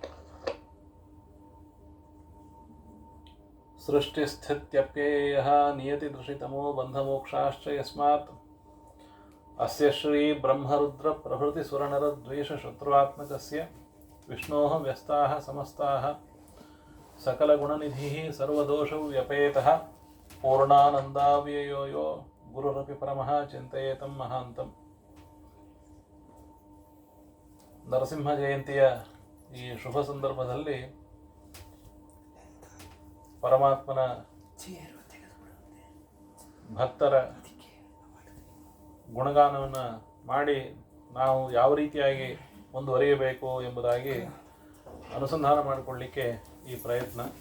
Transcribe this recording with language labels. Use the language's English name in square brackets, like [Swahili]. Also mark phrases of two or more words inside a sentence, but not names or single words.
[Sanskrit] सृष्टिस्थित्यप्ययः नियतिदृशितमो बन्धमोक्षाश्च यस्मात् अस्य श्री ब्रह्मरुद्र प्रभृति सुरनरद्वेषशत्रुआत्मकस्य विष्णोः व्यस्ताः समस्ताः सकलगुणनिधिः सर्वदोषव्यपेतः पूर्णानन्दाव्ययो यो गुरुरपि परमः चिन्तयेतं महान्तम् [Kannada] ನರಸಿಂಹ ಜಯಂತಿಯ ಈ ಶುಭ ಸಂದರ್ಭದಲ್ಲಿ ಪರಮಾತ್ಮನ ಭಕ್ತರ ಗುಣಗಾನವನ್ನು ಮಾಡಿ ನಾವು ಯಾವ ರೀತಿಯಾಗಿ ಮುಂದುವರಿಯಬೇಕು ಎಂಬುದಾಗಿ ಅನುಸಂಧಾನ ಮಾಡಿಕೊಳ್ಳಲಿಕ್ಕೆ ಈ ಪ್ರಯತ್ನ.